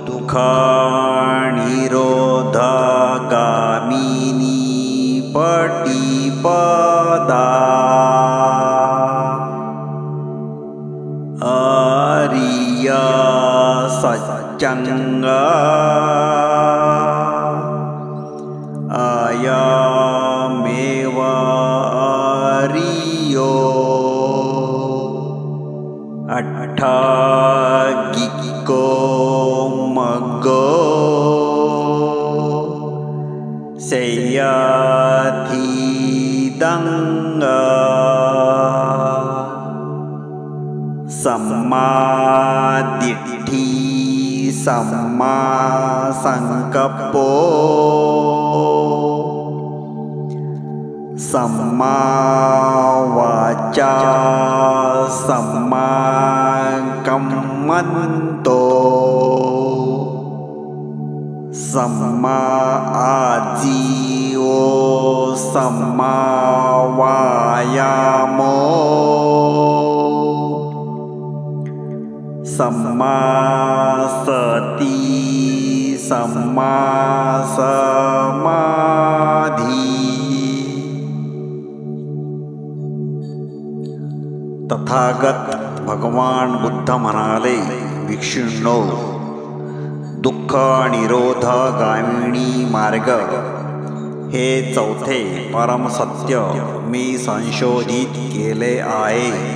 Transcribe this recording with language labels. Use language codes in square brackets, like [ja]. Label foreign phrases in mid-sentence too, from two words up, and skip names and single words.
[pi] निरोधगामिनी पटिपदा आर्य सच्चंगा अयमेव आर्यो अट्ठागिको मग्गो सेयथिदंगा सम्मा दिट्ठी सम्मा संकप्पो सम्मा वाचा सम्मा कम्मन्तो सम्मा आजीवो सम्मा वायामो सम्मा सती सम्मा समाधी। [mr] तथागत भगवान बुद्ध म्हणाले, भिक्षूंनो, दुःख निरोधगामिनी मार्ग हे चौथे परमसत्य मी संशोधित केले आहे।